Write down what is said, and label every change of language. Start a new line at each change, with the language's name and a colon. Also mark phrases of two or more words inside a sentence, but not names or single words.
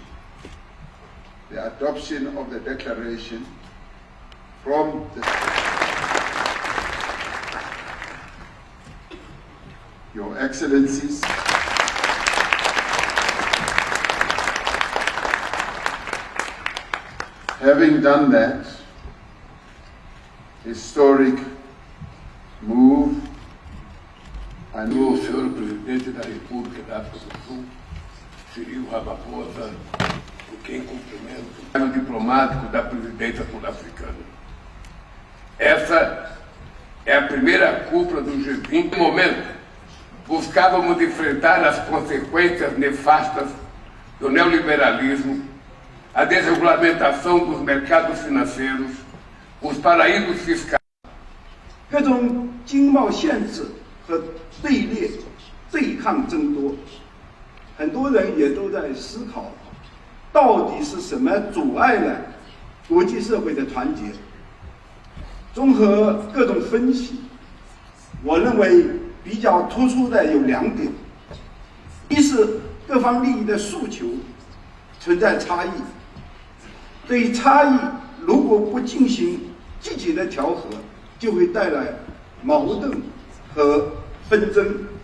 English: The adoption of the declaration from the Your Excellencies, having done that historic move,
Portuguese: O senhor Presidente da República da África do Sul, Cyril Ramaphosa, por quem cumprimento o cargo diplomático da presidência sul-africana. Essa é a primeira cúpula do G20. No momento, buscávamos enfrentar as consequências nefastas do neoliberalismo, a desregulamentação dos mercados financeiros, os paraísos fiscais.
Chinese: 各种经贸限制和对立对抗增多，很多人也都在思考，到底是什么阻碍了国际社会的团结？综合各种分析，我认为比较突出的有2点：一是各方利益的诉求存在差异，对于差异如果不进行积极的调和，就会带来矛盾和纷争。